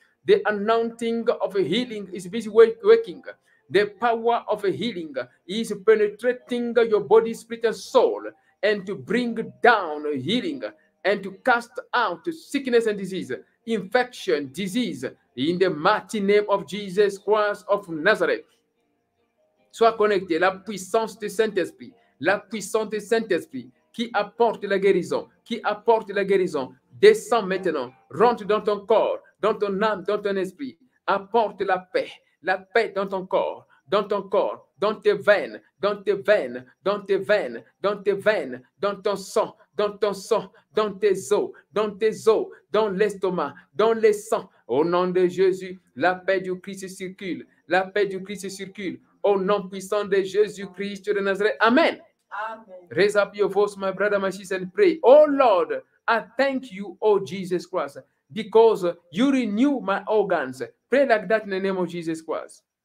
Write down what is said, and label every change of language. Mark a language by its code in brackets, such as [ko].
[en] The anointing of healing is busy working. The power of healing is penetrating your body, spirit, and soul, and to bring down healing and to cast out sickness and disease, infection, disease, in the mighty name of Jesus Christ of Nazareth. [fr] Sois connecté. La puissance du Saint-Esprit, la puissance du Saint-Esprit qui apporte la guérison, descend maintenant, rentre dans ton corps, dans ton âme, dans ton esprit, apporte la paix, la paix dans ton corps, dans ton corps, dans tes veines, dans tes veines, dans tes veines, dans tes veines, dans ton sang, dans ton sang, dans tes os, dans l'estomac, dans les sangs. Au nom de Jésus, la paix du Christ circule, la paix du Christ circule. Au nom puissant de Jésus-Christ de Nazareth. Amen. Amen. [en] Raise up your voice, my brother, my sister, and pray. Oh Lord, I thank you, oh Jesus Christ, because you renew my organs. Pray like that in the name of Jesus Christ.